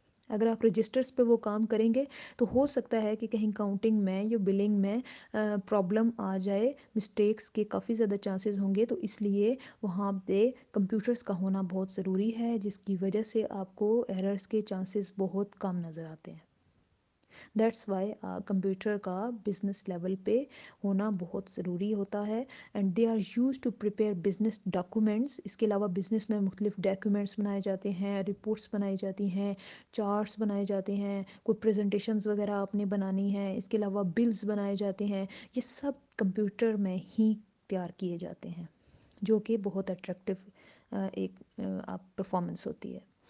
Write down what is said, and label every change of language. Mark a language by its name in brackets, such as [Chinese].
[Urdu] اگر آپ رجسٹرس پہ وہ کام کریں گے تو ہو سکتا ہے کہ کہیں کاؤنٹنگ میں یا بلنگ میں پرابلم آ جائے, مسٹیکس کے کافی زیادہ چانسز ہوں گے. تو اس لیے وہاں پہ کمپیوٹرس کا ہونا بہت ضروری ہے جس کی وجہ سے آپ کو ایررز کے چانسز بہت کم نظر آتے ہیں. [English] that's why [Urdu] کمپیوٹر کا بزنس لیول پہ ہونا بہت ضروری ہوتا ہے. [English] And they are use to prepare business documents. [Urdu] اس کے علاوہ بزنس میں مختلف ڈاکیومنٹس بنائے جاتے ہیں, رپورٹس بنائی جاتی ہیں, چارٹس بنائے جاتے ہیں, کوئی پریزنٹیشنز وغیرہ آپ نے بنانی ہے. اس کے علاوہ بلز بنائے جاتے ہیں. یہ سب کمپیوٹر میں ہی تیار کیے جاتے ہیں جو کہ بہت اٹریکٹیو ایک آپ پرفارمنس ہوتی ہے.